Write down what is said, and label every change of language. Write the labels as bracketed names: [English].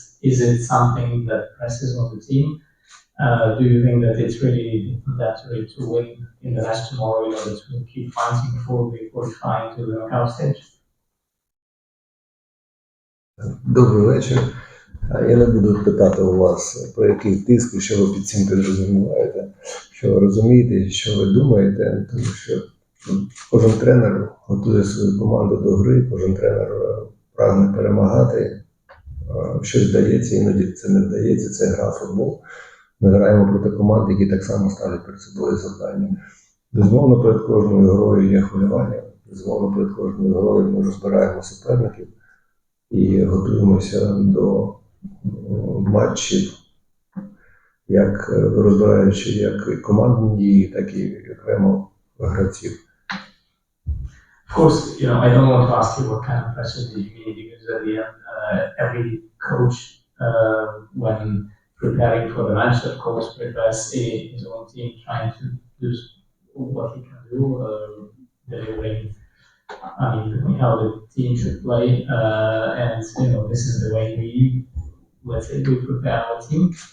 [English] Is it something that presses on the team? Do you think that it's really mandatory to win in the match tomorrow in order to keep fighting before we qualify to the knockout stage? [Ukrainian] Добрий вечір. Я не буду питати у вас, про який тиск, і що ви під цим підрозумієте, що ви розумієте, що ви думаєте, тому що кожен тренер готує свою команду до гри, кожен тренер прагне перемагати, щось вдається, іноді це не вдається, це гра в футбол. Ми граємо проти команд, які так само ставлять перед собою завдання. Безумовно, перед кожною грою є хвилювання, безумовно, перед кожною грою ми розбираємо суперників і готуємося до матчів, як розбираючи як командні дії, так і окремо гравців. [English] Of course, I don't want to ask you what kind of pressure do you mean, because at the end, every coach, when preparing for the match, of course, prepares his own team, trying to do what he can do, delivering, how the team should play, and this is the way let's say, we prepare our team.